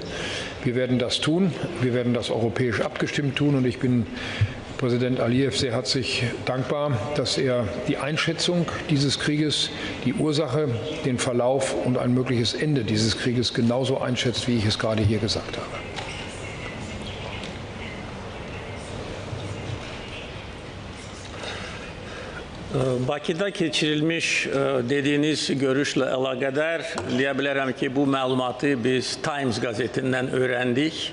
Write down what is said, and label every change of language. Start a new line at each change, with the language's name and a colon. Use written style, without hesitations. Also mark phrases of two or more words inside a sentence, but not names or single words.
German: Wir werden das tun. Wir werden das europäisch abgestimmt tun. Und ich bin Präsident Aliyev sehr herzlich dankbar, dass er die Einschätzung dieses Krieges, die Ursache, den Verlauf und ein mögliches Ende dieses Krieges genauso einschätzt, wie ich es gerade hier gesagt habe.
Azerbaijani: Bakıda keçirilmiş dediğiniz görüşle əlaqədar deyə bilərəm ki, bu məlumatı biz Times qəzetindən öyrəndik.